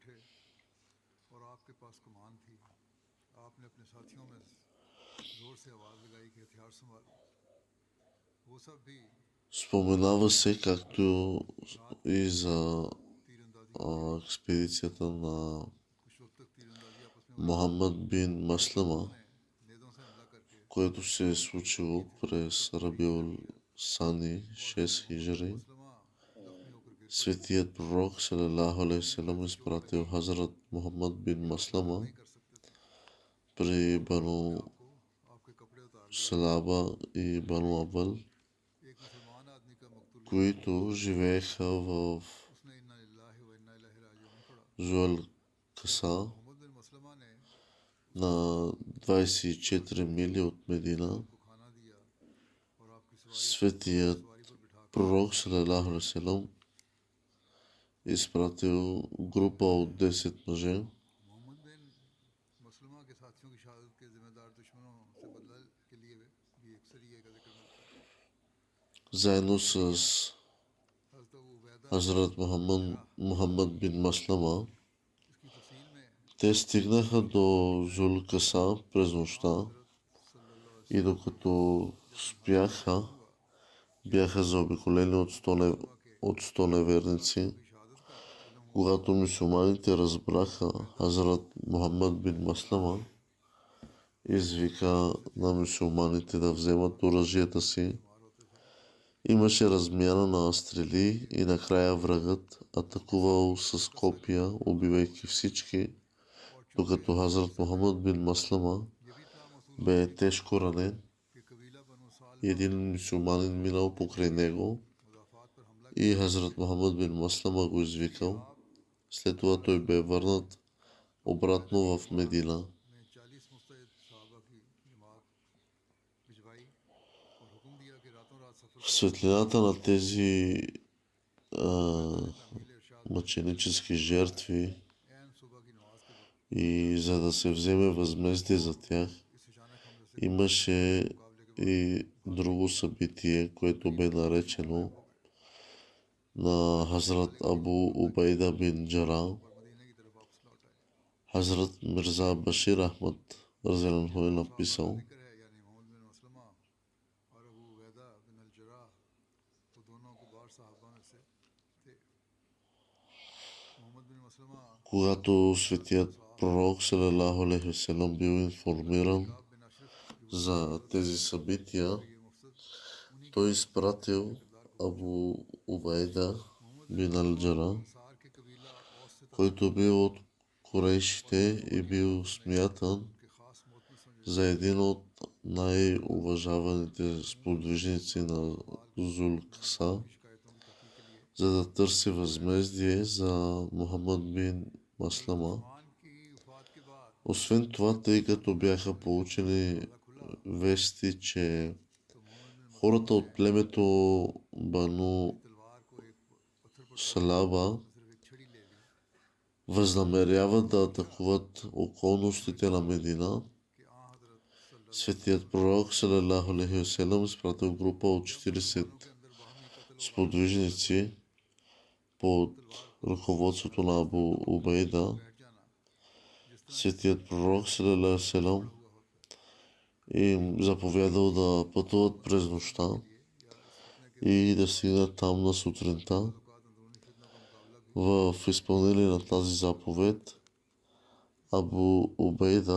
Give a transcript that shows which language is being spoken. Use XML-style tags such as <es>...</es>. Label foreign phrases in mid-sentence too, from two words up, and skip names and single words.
<bg>Споменава се, както и за експедицията на Мухаммад бин Маслама, което се е случило през Рабиул Сани, 6 хижри. Светият пророк</bg> <ar>صلى الله عليه وسلم</ar> <bg>изпратил Хазрат Мухаммад бин Маслама при Бану Салаба и Бану Абъл, които живееха в Зуал Каса на 24 мили от Медина. Светият пророк</bg> <ar>صلى الله عليه وسلم</ar> <bg>изпратил група от 10 мъже,</bg> <ur>محمد بن مسلمہ کے ساتھیوں کی شہادت کے ذمہ دار دشمنوں سے بدلہ کے لیے بھی ایک سریے کا ذکر ملتا ہے.</ur> <bg>заедно с</bg> <ur>حضرت ابو عبیدہ</ur> <bg>Хазрат</bg> <ur>जर्राह</ur> <bg>Мухаммад бин Маслама.</bg> <ur>اس کی تفصیل میں</ur> <bg>Те стигнаха до Зулкаса през нощта</bg> <ar>حضرت صلى الله عليه</ar> <bg>и</bg> <ar>वसल्लम</ar> <bg>докато</bg> <ur>جب مہاجر</ur> <bg>спяха,</bg> <ur>معلوم ہوا</ur> <bg>бяха заобиколени</bg> <ur>مسلمہ کے</ur> <bg>от 100 неверници.</bg> <ur>ساتھیوں کی شہادت کا علم ہوا</ur> <bg>Когато мюсюлманите разбраха, Хазрат Мухаммад бин Маслама извика на мюсюлманите да вземат оръжията си.</bg> <ur>شمار ہوتے تھے.</ur> <bg>Имаше размяна на стрели и накрая врагът атакувал с копия, убивайки всички,</bg> <ur>اور چونکہ</ur> <bg>докато Хазрат Мухаммад бин Маслама</bg> <ur>یہ بھی اطلاع موصول</ur> <bg>бе</bg> <ur>हुई</ur> <bg>тежко ранен</bg> <ur>کہ قبیلہ بنو</ur> <bg>и</bg> <ur>सालबा</ur> <bg>един мюсюлманин минал покрай него</bg> <ur>مدافعت پر حملہ</ur> <bg>и Хазрат Мухаммад бин Маслама го извикал. След това той бе върнат обратно в Медина.</bg> <ur>نے 40 مستعد صحابہ کی جماعت بھجوائی اور حکم دیا کہ راتوں رات سفر</ur> <bg>В светлината на тези а,</bg> <ur>تعمیل ارشاد</ur> <bg>мъченически жертви</bg> <ur>عین صبح کی نماز کے وقت</ur> <bg>и за да се вземе възмездие за тях,</bg> <ur>اس اچانک حملے سے</ur> <bg>имаше</bg> <ur>مقابلے کے</ur> <bg>и друго събитие, което бе наречено на Хазрат Абу Убайда бин Джара.</bg> <ur>اور مدینے کی طرف واپس لوٹ آئے.</ur> <bg>Хазрат Мирза Башир Ахмад разделен е написал,</bg> <ur>ذکر ہے یعنی محمد بن مسلمہ اور ابو عبیدہ بن الجراح وہ دونوں کبار صحابہ میں سے تھے. मोहम्मद बिन मसलमा</ur> <bg>когато светият пророк</bg> <ar>صلى الله عليه وسلم</ar> <bg>бил информиран</bg> <ur>काब बिन अशरफ</ur> <bg>за тези събития,</bg> <ur>یہ مقصد انہیں</ur> <bg>той изпратил Абу Убайда бин Алджара,</bg> <ur>انصار کے قبیلہ اوس سے</ur> <bg>който бил от корейшите и бил смятан</bg> <ur>ان کے خاص معتمد سمجھے</ur> <bg>за един от най-уважаваните сподвижници на Зулкаса,</bg> <ur>شکایتوں کی تحقیق کے لیے</ur> <bg>за да търси възмездие за Мухаммад бин Маслама.</bg> <ur>مان کی وفات کے بعد</ur> <bg>Освен това, тъй като бяха получени вести, че</bg> <ur>تو محمد بن</ur> <bg>хората от племето Бану</bg> <ur>تلوار کو ایک پتھر پر</ur> <bg>Салаба</bg> <ur>صرف ایک چھڑی لے لی</ur> <bg>възнамеряват да атакуват околностите на Медина,</bg> <ur>کہ آں حضرت</ur> <bg>светият пророк</bg> <ar>صلى الله عليه وسلم</ar> <bg>изпратил група от 40</bg> <ur>کے اندر باہمی قتل</ur> <bg>сподвижници под ръководството на Абу Убайда.</bg> <ur>بیٹھ جانا</ur> <bg>Светият пророк</bg> <ar>صلى الله عليه وسلم</ar> <bg>им заповядал да пътуват през нощта и да стигнат там на сутринта.</bg> <ur>اندرونی فتنوں کا مقابلہ بھی</ur> <bg>В изпълнение на тази заповед Абу Убейда</bg>